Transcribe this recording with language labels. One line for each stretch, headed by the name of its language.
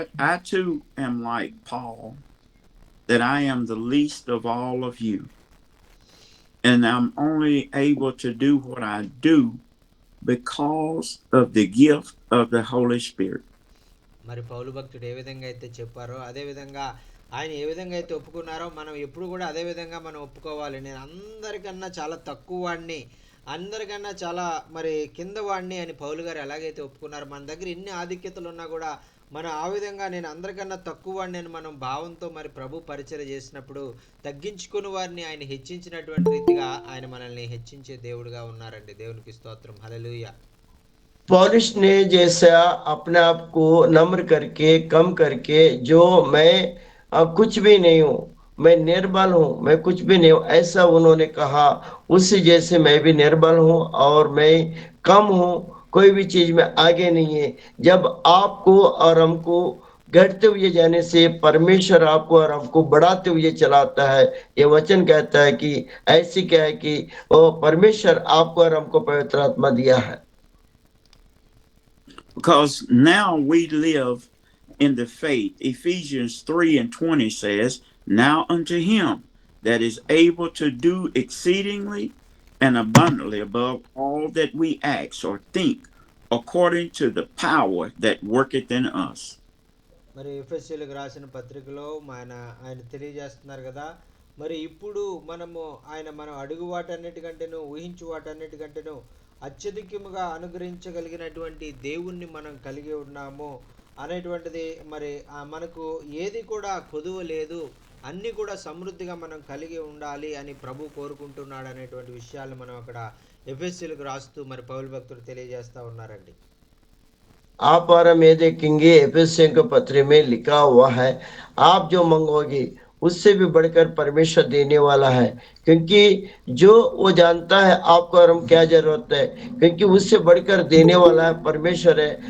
English: I too am like Paul, that I am the least of all of you, and I'm only able to do what I do because of the gift of the Holy Spirit.
Telugu: మరి పౌలు భక్తుడు ఏ విధంగా అయితే చెప్పారో అదే విధంగా ఆయన ఏ విధంగా అయితే ఒప్పుకున్నారో మనం ఎప్పుడు కూడా అదే విధంగా మనం ఒప్పుకోవాలి. నేను అందరికన్నా చాలా తక్కువ వాడిని, అందరికన్నా చాలా మరి కింద వాడిని అని పౌలు గారు ఎలాగైతే ఒప్పుకున్నారు, మన దగ్గర ఎన్ని ఆధిక్యతలు ఉన్నా కూడా మనం ఆ విధంగా నేను అందరికన్నా తక్కువ వాడిని అని మనం భావంతో మరి ప్రభు పరిచర్య చేసినప్పుడు తగ్గించుకుని వారిని ఆయన హెచ్చించినటువంటి రీతిగా ఆయన మనల్ని హెచ్చించే దేవుడుగా ఉన్నారండి. దేవునికి స్తోత్రం. హల్లెలూయా.
Hindi: पौलुस ने जैसा अपने आप को नम्र करके कम करके जो मैं कुछ भी नहीं हूँ, मैं निर्बल हूँ, मैं कुछ भी नहीं हूँ, ऐसा उन्होंने कहा। उसी जैसे मैं भी निर्बल हूँ और मैं कम हूँ, कोई भी चीज में आगे नहीं है। जब आपको और हमको घटते हुए जाने से परमेश्वर आपको और हमको बढ़ाते हुए चलाता है। ये वचन कहता है कि ऐसी क्या है कि वो परमेश्वर आपको और हमको पवित्र आत्मा दिया है।
English: Because now we live in the faith. Ephesians 3:20 says, now unto him that is able to do exceedingly and abundantly above all that we ask or think, according to the power that worketh in us.
Telugu: మరి ఎఫెసీయులకు రాసిన పత్రికలో ఆయన తెలియజేస్తున్నారు కదా, మరి ఇప్పుడు మనము ఆయన మనం అడుగు వాటన్నిటికంటేను ఊహించు వాటన్నిటికంటేను అత్యధికముగా అనుగ్రహించగలిగినటువంటి దేవుణ్ణి మనం కలిగి ఉన్నాము అనేటువంటిది మరి మనకు ఏది కూడా కొదువ లేదు, అన్నీ కూడా సమృద్ధిగా మనం కలిగి ఉండాలి అని ప్రభు కోరుకుంటున్నాడు అనేటువంటి విషయాలు మనం అక్కడ ఎఫెసీలకు రాస్తూ మరి పౌలు భక్తుడు తెలియజేస్తా ఉన్నారండి.
Hindi: आप और हम ये देखेंगे एफेसियों के पत्र में लिखा हुआ है, आप जो मंगोगे उससे भी बढ़कर परमेश्वर देने वाला है, क्योंकि जो वो जानता है आपको और हम क्या जरूरत है, क्योंकि उससे बढ़कर देने वाला है परमेश्वर है।